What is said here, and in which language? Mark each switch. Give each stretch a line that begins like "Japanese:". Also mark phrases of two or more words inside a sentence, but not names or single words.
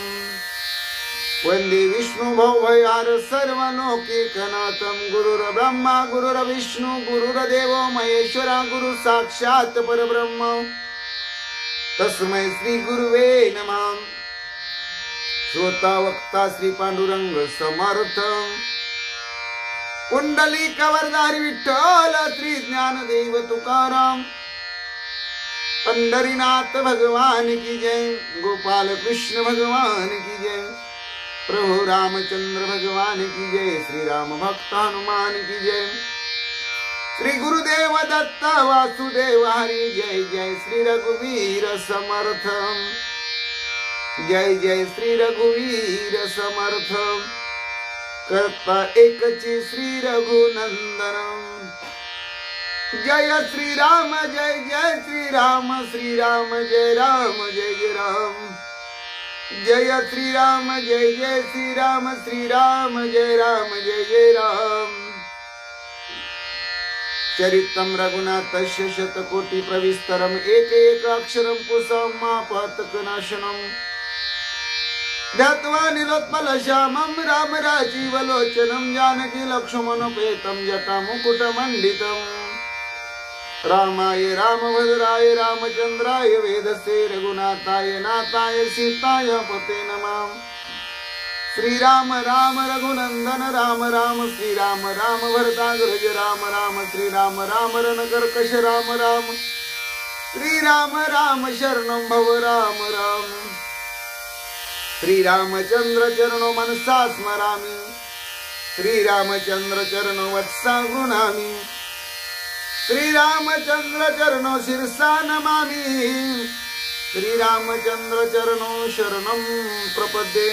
Sanskrit: वन्दे विष्णुभवभयहार सर्वलोकैकनाथं। गुरुर्ब्रह्मा गुरुर्विष्णु गुरुर्देवो महेश्वरा गुरु साक्षात् परब्रह्म तस्मै श्री गुरुवे नमः।
Marathi: श्रोता वक्ता श्री पांडुरंग समर्थ। कुंडलिक वरदारी विठ्ठल श्री ज्ञानदेव तुकाराम।
Hindi: पंढरीनाथ भगवान की जय। गोपाल कृष्ण भगवान की जय। प्रभु रामचंद्र भगवान की जय। श्री राम भक्त हनुमान की जय। श्री गुरुदेव दत्त वासुदेव हरि जय जय।
Marathi: श्री रघुवीर समर्थ जय जय। श्री रघुवीर समर्थ करता एकची श्री रघुनंदन।
Hindi: जय श्री राम जय जय श्री राम श्री राम जय राम जय जय राम। जय श्री राम जय जय श्री राम श्री राम जय राम जय जय राम।
Sanskrit: चरितम रघुनाथस्य शतकोटि प्रविस्तरम एक एक अक्षरम कुसमापतक नाशनम। ध्यात्वा निलोत्पल श्यामं राम राजीवलोचनं जानकी लक्ष्मणोपेतं जटामुकुटमण्डितं। रामाय रामभद्राय रामचन्द्राय वेदसे रघुनाथाय नाथाय सीताय पते नमः। श्रीराम राम रघुनंदन राम राम श्रीराम राम भरताग्रज राम राम श्रीराम राम रणकर्कश राम राम श्रीराम राम शरणं भव राम राम। श्रीरामचंद्र चरणो मनसा स्मरामि। श्रीरामचंद्र चरणो वत्सा गृह्णामि। श्रीरामचंद्र चरणो शिरसा नमामि। श्रीरामचंद्र चरणो शरणं प्रपद्ये।